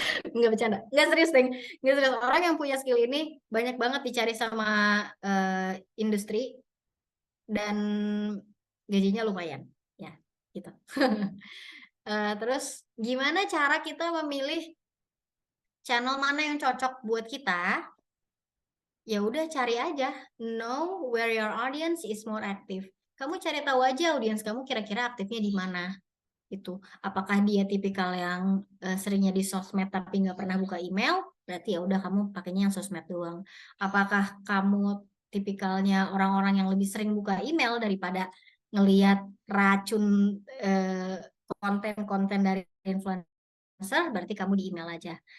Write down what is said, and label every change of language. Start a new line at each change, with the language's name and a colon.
Indonesian: Nggak bercanda, nggak serius deng, nggak serius. Orang yang punya skill ini banyak banget dicari sama industri dan gajinya lumayan ya gitu. Terus gimana cara kita memilih channel mana yang cocok buat kita? Ya udah cari aja,
English: know where your audience is more active.
Indonesian: Kamu cari tahu aja audiens kamu kira-kira aktifnya di mana. Itu apakah dia tipikal yang seringnya di sosmed tapi nggak pernah buka email, berarti ya udah kamu pakainya yang sosmed doang. Apakah kamu tipikalnya orang-orang yang lebih sering buka email daripada ngelihat racun konten-konten dari influencer, berarti kamu di email aja.